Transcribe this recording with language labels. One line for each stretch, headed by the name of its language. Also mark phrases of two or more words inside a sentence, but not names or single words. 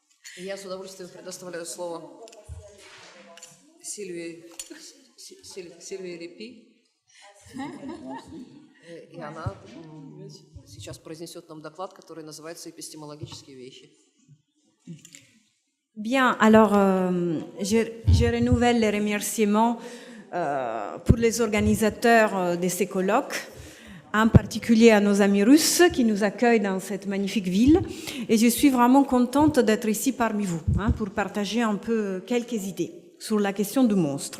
Russian: Я с удовольствием предоставляю слово Сильвии Репи, и она сейчас произнесет нам доклад, который называется «Эпистемологические вещи».
French: Bien, alors je renouvelle les remerciements pour les organisateurs de ces colloques, en particulier à nos amis russes qui nous accueillent dans cette magnifique ville. Et je suis vraiment contente d'être ici parmi vous pour partager un peu quelques idées sur la question du monstre.